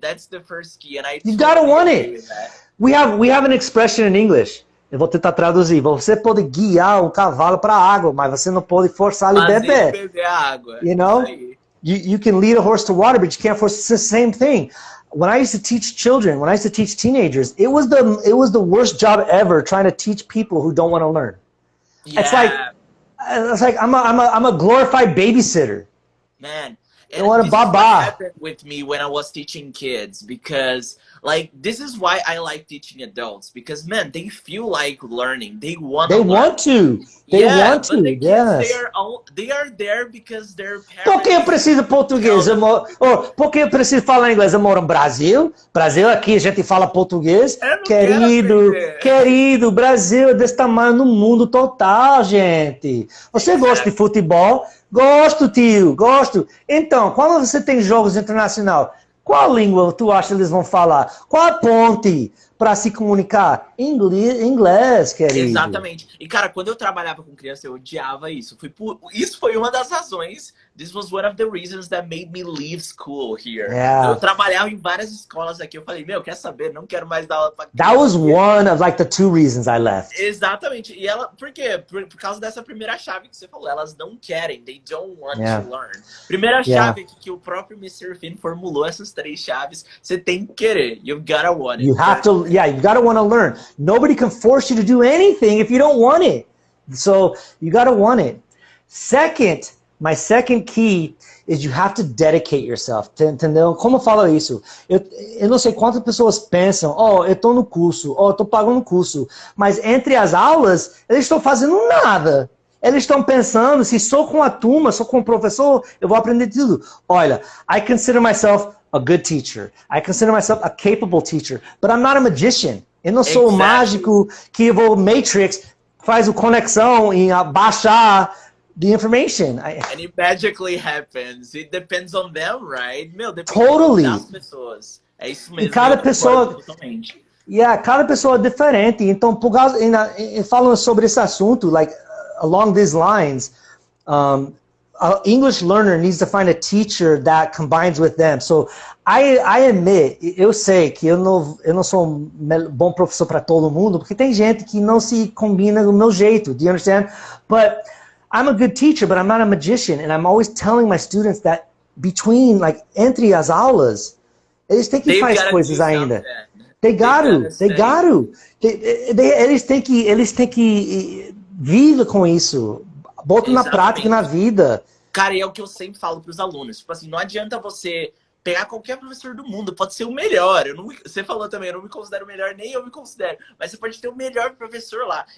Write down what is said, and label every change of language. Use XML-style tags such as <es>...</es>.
<en>That's the first key, and I You gotta totally want agree it. with that. We have an expression in English.</en> <pt>Eu vou tentar traduzir. Você pode guiar um cavalo para a água, mas você não pode forçar ele a beber. Beber água.</pt> <en>You know? You can lead a horse to water, but you can't force. It's the same thing. When I used to teach children, when I used to teach teenagers, it was the worst job ever trying to teach people who don't want to learn. Yeah. It's like I'm a glorified babysitter. Man, and what this is what happened with me when I was teaching kids, because like this is why I like teaching adults, because man, they feel like learning. They want to. They want to. The kids, yes. They are there because their parents.</en> <pt>Por que eu preciso português? Por que eu preciso falar inglês? Eu moro no Brasil. Brasil, aqui a gente fala português. Querido, Brasil é desse tamanho no mundo total, gente. Você gosta de futebol? Gosto, tio, gosto. Então, quando você tem jogos internacionais, qual língua tu acha que eles vão falar? Qual a ponte para se comunicar? inglês, querido. Exatamente. E, cara, quando eu trabalhava com criança, eu odiava isso. Isso foi uma das razões.</pt> <en>This was one of the reasons that made me leave school here. Yeah.</en> <pt>Eu trabalhava em várias escolas aqui. Eu falei, meu, quer saber? Não quero mais dar aula pra criança.</pt> <en>That was one of like the 2 reasons I left.</en> <pt>Exatamente. E ela, por quê? Por causa dessa primeira chave que você falou. Elas não querem.</pt> <en>They don't want to learn.</en> <pt>Primeira chave que o próprio Mr. Finn formulou, essas 3 chaves. Você tem que querer.</pt> <en>You've gotta want it. You have to, you gotta want to learn. Nobody can force you to do anything if you don't want it. So you gotta want it. Second, my second key is you have to dedicate yourself.</en> <pt>Entendeu? Como eu falo isso? Eu não sei quantas pessoas pensam, eu tô no curso, eu tô pagando o curso, mas entre as aulas, eles estão fazendo nada. Eles estão pensando, se sou com a turma, sou com o professor, eu vou aprender tudo.</pt> <en>Olha, I consider myself a good teacher. I consider myself a capable teacher, but I'm not a magician.</en> <pt>Eu não sou o mágico que vou Matrix, faz a conexão e baixar</pt> <en>the information. And it magically happens. It depends on them, right?</en> <pt>Meu, depende das pessoas. É isso mesmo. E cada pessoa, cada pessoa é diferente. Então, por causa, falando sobre esse assunto,</pt> <en>like along these lines, an English learner needs to find a teacher that combines with them. So I admit,</en> <pt>eu sei que eu não sou um bom professor para todo mundo, porque tem gente que não se combina do meu jeito.</pt> <en>Do you understand? But I'm a good teacher, but I'm not a magician, and I'm always telling my students that</en> <pt>entre as aulas, eles têm que fazer coisas ainda.</pt> <en>They got to.</en> <pt>Eles têm que viver com isso. Bota na prática na vida. Cara, e é o que eu sempre falo pros alunos. Tipo assim, não adianta você pegar qualquer professor do mundo, pode ser o melhor. Você falou também, eu não me considero o melhor, nem eu me considero. Mas você pode ter o melhor professor lá.</pt>